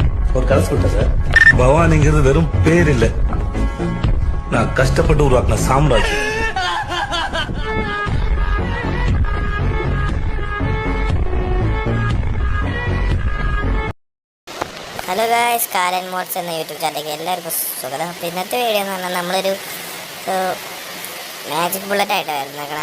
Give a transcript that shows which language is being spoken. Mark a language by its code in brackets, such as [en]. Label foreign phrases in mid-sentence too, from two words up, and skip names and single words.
[ta] ஒரு கலசு விட்டேன் சார். பவானிங்கிறது வெறும் பேர் இல்ல, நான் கஷ்டப்பட்டு உருவாக்கின சாம்ராஜ்யம். [en] hello guys, [ml] കാലൻ മോഡ്സ് എന്ന യൂട്യൂബ് ചാനലിലേക്ക് എല്ലാവർക്കും സ്വാഗതം. അപ്പോൾ ഇന്നത്തെ വീഡിയോ എന്ന് പറഞ്ഞാൽ നമ്മളൊരു [en] magic bullet [ml] ആയിട്ട് വരുന്നേക്കണം.